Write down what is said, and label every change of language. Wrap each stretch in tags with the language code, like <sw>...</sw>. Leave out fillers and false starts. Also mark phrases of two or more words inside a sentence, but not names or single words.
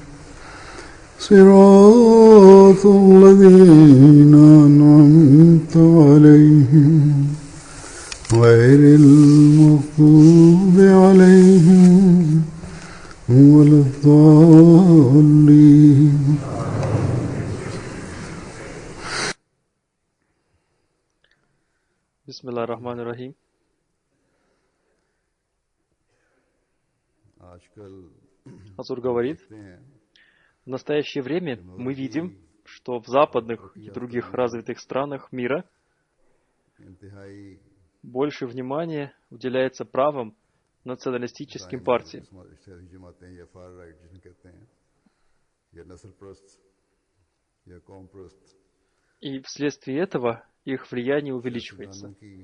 <ar>صراط الذين أنعمت عليهم غير المغضوب عليهم ولا الضالين. بسم الله الرحمن الرحيم.</ar> <ru>Азур говорит, в настоящее время мы видим, что в западных и других развитых странах мира больше внимания уделяется правам националистическим партиям. И вследствие этого их влияние увеличивается.</ru>